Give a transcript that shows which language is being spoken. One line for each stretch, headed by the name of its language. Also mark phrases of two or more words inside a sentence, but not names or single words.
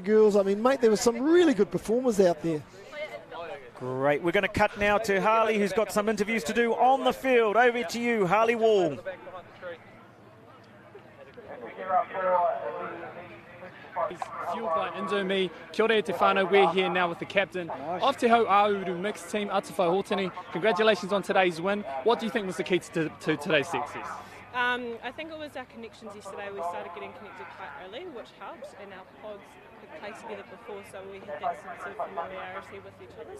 English: I mean, mate, there were some really good performers out there. Great. We're going to cut now to Harley, who's got some interviews to do on the field. Over to you, Harley Wall. Fueled by Indomie.
Māori: Kia ora te whānau,
English: we're here now with the captain of Te Awamutu mixed team, Atawhai Hōtini. Congratulations on today's win. What do you think was the key to today's success? I think it was our connections yesterday. We started getting connected quite early, which helped, and our pods had played together before, so we had that sense of familiarity with each other.